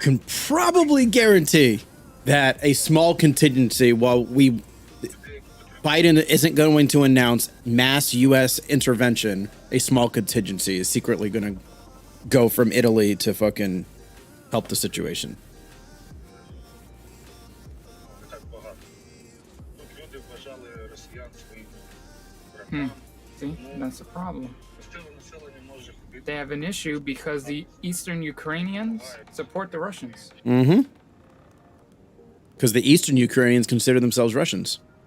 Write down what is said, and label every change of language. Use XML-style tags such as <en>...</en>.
<en>can probably guarantee that a small contingency, while Biden isn't going to announce mass U.S. intervention, a small contingency is secretly going to go from Italy to fucking help the situation.</en> <uk>Не так багато. Тут люди вважали росіян своїми врагами.</uk> <en>See, that's the problem.</en> <uk>Місцеве населення може ходити.</uk> <en>They have an issue because the Eastern Ukrainians support the Russians. Mm-hmm. Because the Eastern Ukrainians consider themselves Russians.</en>